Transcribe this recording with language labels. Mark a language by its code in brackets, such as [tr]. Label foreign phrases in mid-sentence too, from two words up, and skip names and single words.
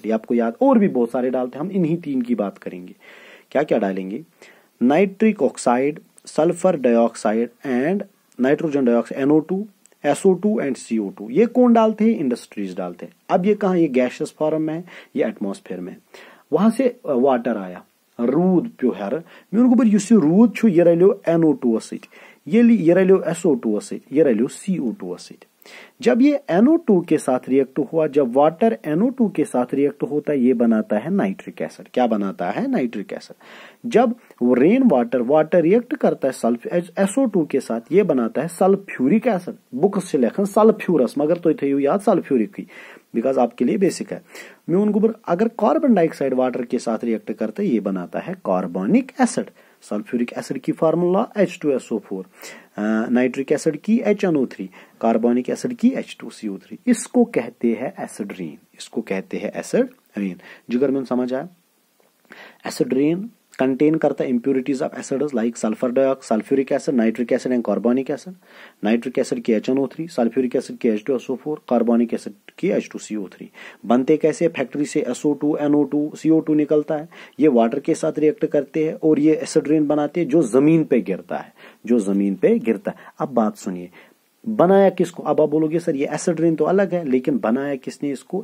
[hi] ये आपको याद, और भी बहुत सारे डालते हैं, हम इन्हीं तीन की बात करेंगे. क्या क्या डालेंगे? [en] nitric oxide, sulfur dioxide and nitrogen dioxide, [hi] NO2, SO2 एंड CO2. ये कौन डालते हैं? इंडस्ट्रीज डालते हैं. अब ये कहा, ये [en] gaseous form [hi] में है, ये एटमॉस्फेयर में. वहां से वाटर आया, [ks] रूद प्यो हर म्यून गोबर युस रूद छु ये रलियो NO2 सत, ये रलियो SO2 सत, ये रलियो CO2 सत. [hi] जब ये NO2 के साथ रिएक्ट हुआ, जब वाटर NO2 के साथ रिएक्ट होता है, ये बनाता है [en] nitric acid. [hi] क्या बनाता है? [en] nitric acid. [hi] जब [en] rain water react [hi] करता है SO2 के साथ, ये बनाता है [en] sulfuric acid. [hi] बुक से लेखन सल्फ्यूरस, मगर तो थो याद सल्फ्यूरिक ही, बिकॉज आपके लिए बेसिक है. [ks] म्यून गोबर [hi] अगर [en] carbon dioxide water [hi] के साथ रिएक्ट करता है, ये बनाता है [en] carbonic acid. sulfuric acid [hi] की फार्मूला H2SO4, [en] nitric acid [hi] की HNO3, [en] carbonic acid [hi] की H2CO3. इसको कहते हैं [en] acid rain. [hi] इसको कहते हैं [en] acid rain. [hi] जिगर में समझ आया? [en] acid rain contain [hi] करता है [en] impurities of acids like sulfur dioxide, sulfuric acid, nitric acid and carbonic acid. nitric acid [hi] की HNO3, [en] sulfuric acid [hi] की H2SO4, [en] carbonic acid [hi] की H2CO3. बनते कैसे? फैक्ट्री से SO2, NO2, CO2 निकलता है, ये वाटर के साथ रिएक्ट करते हैं और ये [en] acid rain [hi] बनाते हैं जो जमीन पे गिरता है. अब बात सुनिए, बनाया किसको? अब आप बोलोगे सर ये [en] acid rain [hi] तो अलग है, लेकिन बनाया किसने इसको?